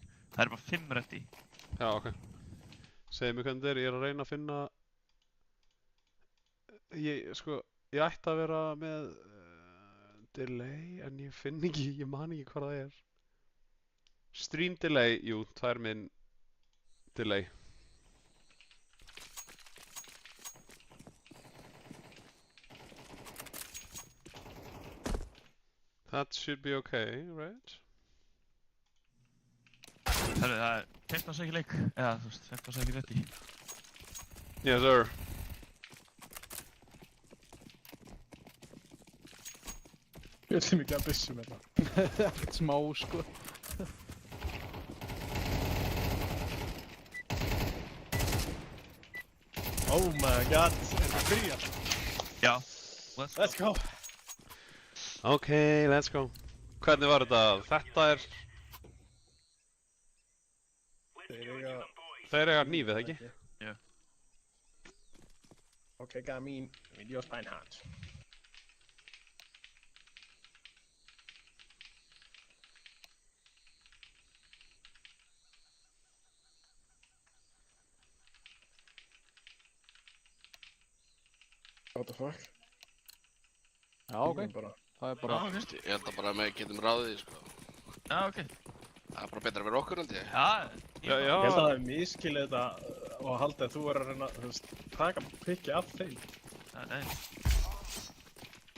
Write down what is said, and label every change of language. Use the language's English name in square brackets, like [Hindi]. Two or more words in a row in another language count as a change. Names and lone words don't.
[Icelandic] Það er bara 5 ready. Já, ok. Segðu mér hvernig þetta er, ég er að reyna að finna... Ég ætti að vera með... delay, en ég finn ekki, ég man ekki hvað það er. Stream delay, jú, það er minn... delay. [English] That should be okay, right? [Icelandic] Herru, það er 15 sekir leik. Eða, þú veist, 15 sekir ready. [English] Yes, sir. [Icelandic] Ég ætlum ekki að byssu með það. Ekkert smá, sko. [English] Oh my god, [Icelandic] er það byrjað? Já. [English] Let's go. Ok, let's go. [Icelandic] Hvernig var þetta? Þetta er... Þeir eiga hnífið, ekki? Já. [English] Ok, got me with your spine hand. What the fuck? [Icelandic] Já, ok. Það er bara... Já, ok. Ég held að bara að við getum ráðið, sko. Já, ok. Það er bara betra fyrir okkur, held ég. Já. Ég held að það er miskilið þetta og að halda að þú er að reyna, þú veist, taka pikki af þeim.